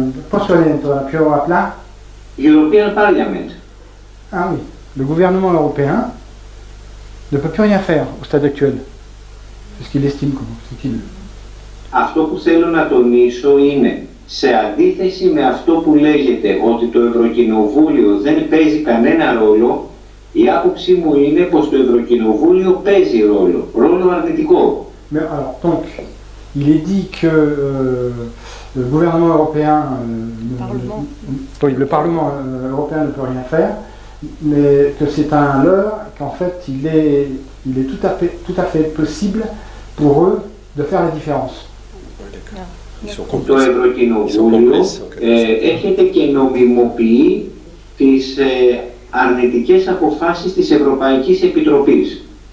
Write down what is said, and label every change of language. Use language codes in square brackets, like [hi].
[el] Πώς το λένε τώρα πιο απλά? [en] European Parliament. [fr] Ah oui, le gouvernement européen ne peut plus rien faire au stade actuel. C'est ce qu'il estime comme utile. [el] Αυτό που θέλω να τονίσω είναι, σε αντίθεση με αυτό που λέγεται ότι το Ευρωκοινοβούλιο δεν παίζει κανένα ρόλο, η άποψή μου είναι πως το Ευρωκοινοβούλιο παίζει ρόλο αρνητικό. [fr] Mais alors, donc, il est dit que le gouvernement européen, le Parlement européen ne peut rien faire, mais que c'est un leurre, qu'en fait il est tout à fait possible pour eux de faire la différence. [el] Το Ευρωκοινοβούλιο έρχεται και νομιμοποιεί τις αρνητικές αποφάσεις της Ευρωπαϊκής Επιτροπής.